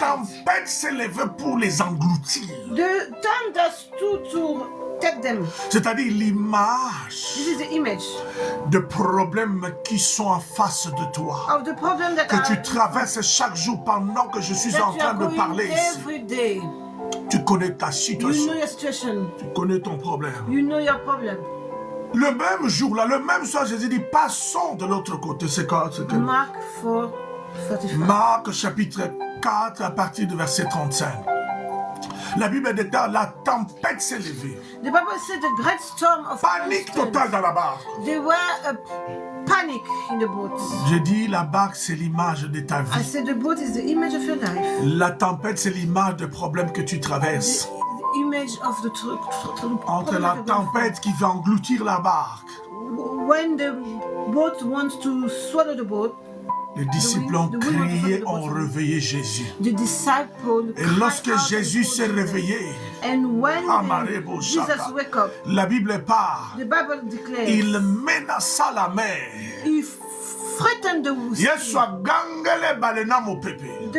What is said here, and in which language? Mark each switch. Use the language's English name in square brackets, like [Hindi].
[French] tempête s'est levée pour les engloutir. [English] the thunder stood to take them. [French] C'est-à-dire l'image [English] This is the image [French] de problèmes qui sont en face de toi. [English] of the problem that [French] Que tu traverses chaque jour pendant que je suis en [English] you [French] train [English] are [French] de [English] going [French] parler ici. [English] every day. [French] Tu connais ta [English] You [French] situation, [English] know your situation. [French] tu connais ton problème. [English] You know your problem. [French] Le même jour, là, le même soir, Jésus dit, passons de l'autre côté. C'est quoi? C'est que [English] Mark 4, 35. [French] Marc chapitre 4 à partir du verset 35. La Bible déclare, la tempête s'est levée. [English] The Bible said the great storm of [French] Panique [English] Constance. [French] totale dans la barque. [English] There were a panic in the boat. [French] Je dis, la barque, c'est l'image de ta [English] I [French] vie. [English] said the boat is the image of your life. [French] La tempête, c'est l'image des problèmes que tu traverses. [English] The image of the [French] Entre la tempête qui va engloutir la barque [English] when the boat wants to swallow the boat, [French] les disciples ont crié, ont réveillé Jésus. [English] the disciple [French] Et lorsque Jésus s'est réveillé, [English] and when Jesus wake up, [French] la Bible parle, [English] the Bible declares, [French] il menaça la mer. [English] he threatened the [Lingala] Yesu agangele balena mo pepe.